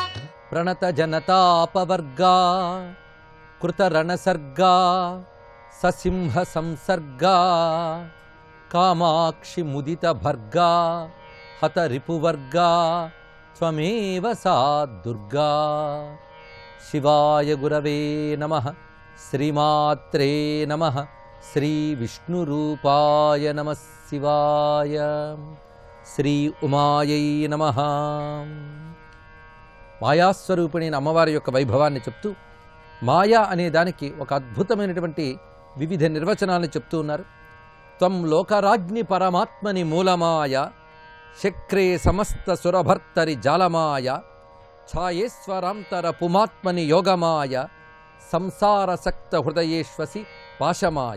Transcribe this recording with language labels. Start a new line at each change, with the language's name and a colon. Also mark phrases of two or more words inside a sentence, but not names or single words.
Sanskrit: प्रणत जनतापवर्गा कृतरणसर्गा ससिंह संसर्गा कामाक्षि मुदित भर्गा हत रिपुवर्गा त्वमेव सा दुर्गा। शिवाय गुरवे नमः। श्रीमात्रे नमः। श्री विष्णुरूपाय नमः शिवाय। श्री उमायै नमः।
Telugu: మాయాస్వరూపిణి అమ్మవారి యొక్క వైభవాన్ని చెప్తూ మాయా అనే దానికి ఒక అద్భుతమైనటువంటి వివిధ నిర్వచనాలను చెప్తూ ఉన్నారు.
Sanskrit: త్వం లోకరాజ్ఞి పరమాత్మని మూలమాయ శక్రే సమస్త సురభర్తరి జాలమాయ ఛాయేశ్వరాంతర పుమాత్మని యోగమాయ సంసారసక్త హృదయేశ్వసి పాశమాయ.